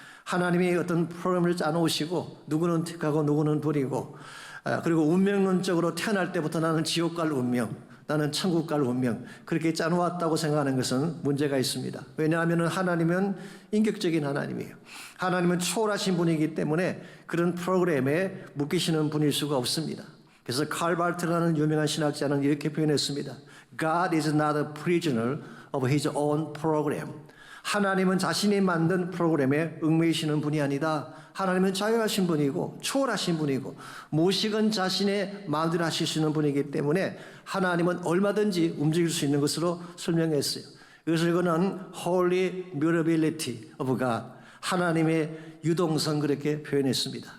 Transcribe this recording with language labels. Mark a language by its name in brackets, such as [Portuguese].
[Korean] 하나님이 어떤 프로그램을 짜놓으시고 누구는 택하고 누구는 버리고, 그리고 운명론적으로 태어날 때부터 나는 지옥 갈 운명, 나는 천국 갈 운명, 그렇게 짜놓았다고 생각하는 것은 문제가 있습니다. 왜냐하면 하나님은 인격적인 하나님이에요. 하나님은 초월하신 분이기 때문에 그런 프로그램에 묶이시는 분일 수가 없습니다. 그래서 칼 바르트라는 유명한 신학자는 이렇게 표현했습니다. [English] God is not a prisoner of his own program. [Korean] 하나님은 자신이 만든 프로그램에 얽매이시는 분이 아니다. 하나님은 자유하신 분이고 초월하신 분이고 무엇이건 자신의 마음대로 하실 수 있는 분이기 때문에 하나님은 얼마든지 움직일 수 있는 것으로 설명했어요. 그래서 이거는 Holy Mutability of God, 하나님의 유동성 그렇게 표현했습니다.